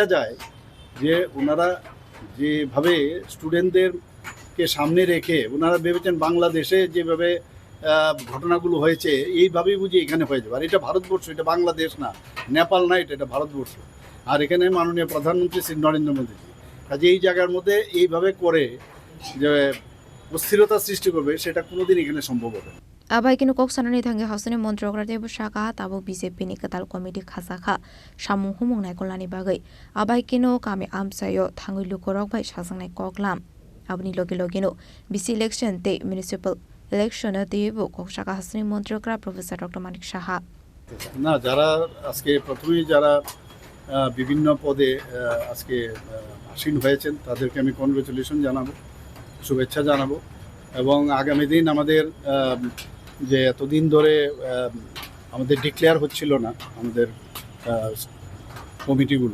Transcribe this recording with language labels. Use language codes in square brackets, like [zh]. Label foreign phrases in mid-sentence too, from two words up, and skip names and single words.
[bn] যায় যে ওনারা যেভাবে স্টুডেন্টদেরকে সামনে রেখে ওনারা ভেবেছেন বাংলাদেশে যেভাবে ঘটনাগুলো হয়েছে এইভাবেই বুঝি এখানে হয়ে যাবে আর এটা ভারতবর্ষ এটা বাংলাদেশ না নেপাল না এটা ভারতবর্ষ আর এখানে মাননীয় প্রধানমন্ত্রী শ্রী নরেন্দ্র মোদীজি কাজে এই জায়গার মধ্যে এইভাবে করে যে অস্থিরতা সৃষ্টি করবে সেটা কোনোদিন এখানে সম্ভব হবে না [trp] Abai kino kok sanani thange hasune montrokra debu shaka tabo BJP ni katal committee khasakha samung humung nai kolani bagai abai kino kami amsayo thangui lukorok bai sasangnai koklam abni logino BC election te municipal election debu kok shaka hasune montrokra Professor Dr. Manik Shah [bn] না যারা আজকে প্রথমেই যারা বিভিন্ন পদে আজকে আসীন হয়েছেন তাদেরকে আমি কনগ্রেচুলেশন জানাবো শুভেচ্ছা জানাবো এবং আগামী দিন আমাদের যে এতদিন ধরে আমাদের ডিক্লেয়ার হচ্ছিল না আমাদের কমিটিগুলো।